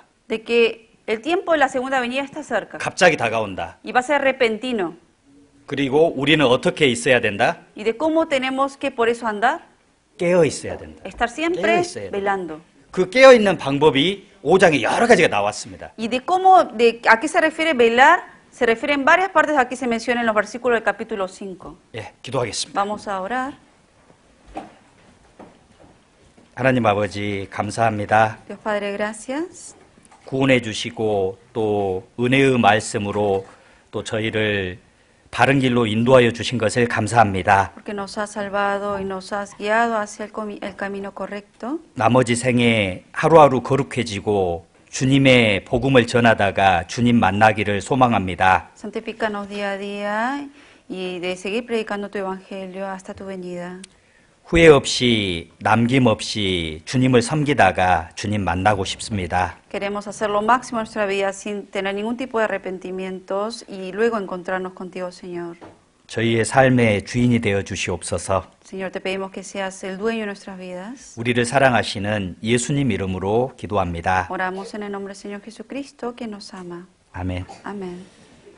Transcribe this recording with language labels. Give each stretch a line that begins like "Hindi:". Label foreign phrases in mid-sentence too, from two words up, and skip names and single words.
Spanish: De que el tiempo de la segunda venida está cerca.
Korean: 갑자기 다가온다.
Spanish: Y va a ser repentino.
Korean: 그리고 우리는 어떻게 있어야 된다?
Spanish: Y de cómo tenemos que por eso andar.
Korean: 깨어 있어야 된다.
Spanish: Estar siempre
Korean: 깨어 있어야 된다.
Spanish: velando.
Korean: 그 깨어 있는 방법이 5장에 여러 가지가 나왔습니다.
Spanish: Y de cómo, de a qué se refiere velar, se refiere en varias partes, aquí se menciona en los versículos del capítulo 5.
Korean: 예, 기도하겠습니다.
Spanish: Vamos a orar.
Korean: 하나님 아버지 감사합니다.
Spanish: Dios Padre, gracias.
Korean: 구원해 주시고 또 은혜의 말씀으로 또 저희를 바른 길로 인도하여 주신 것을 감사합니다.
Spanish: Porque nos has salvado y nos has guiado hacia el camino correcto.
Korean: 나머지 생에 하루하루 거룩해지고 주님의 복음을 전하다가 주님 만나기를 소망합니다.
Spanish: Santifícanos día a día y de seguir predicando tu evangelio hasta tu venida.
Korean: 후회 없이 남김없이 주님을 섬기다가 주님 만나고 싶습니다.
Spanish: Queremos hacer lo máximo en nuestra vida sin tener ningún tipo de arrepentimientos y luego encontrarnos contigo, Señor.
Korean: 저희의 삶의 주인이 되어 주시옵소서.
Spanish: Señor, te pedimos que seas el dueño de nuestras vidas.
Korean: 우리를 사랑하시는 예수님 이름으로 기도합니다.
Spanish: Oramos en el nombre del Señor Jesucristo, que nos ama.
Korean: 아멘.
Spanish: Amén.